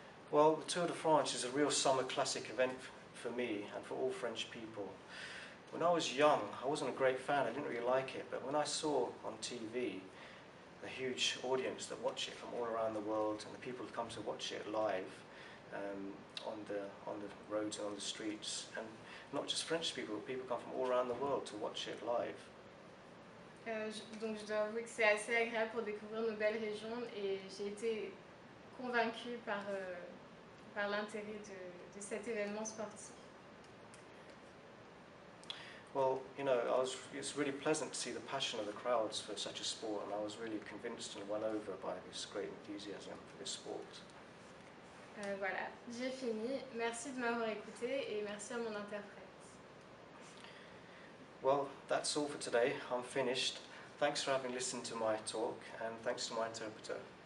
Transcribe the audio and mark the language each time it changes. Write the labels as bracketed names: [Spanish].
[English] Well, the Tour de France is a real summer classic event for me and for all French people. When I was young, I wasn't a great fan, I didn't really like it, but when I saw on TV the huge audience that watch it from all around the world and the people who come to watch it live on the roads and on the streets, and not just French people, but people come from all around the world to watch it live. [French] Donc je dois avouer que c'est assez agréable pour découvrir nos belles régions et j'ai été convaincue par l'intérêt de cet événement sportif. [English] Well, you know, it's really pleasant to see the passion of the crowds for such a sport, and I was really convinced and won over by this great enthusiasm for this sport. [French] Voilà, j'ai fini. Merci de m'avoir écouté et merci à mon interprète. [English] Well, that's all for today. I'm finished. Thanks for having listened to my talk, and thanks to my interpreter.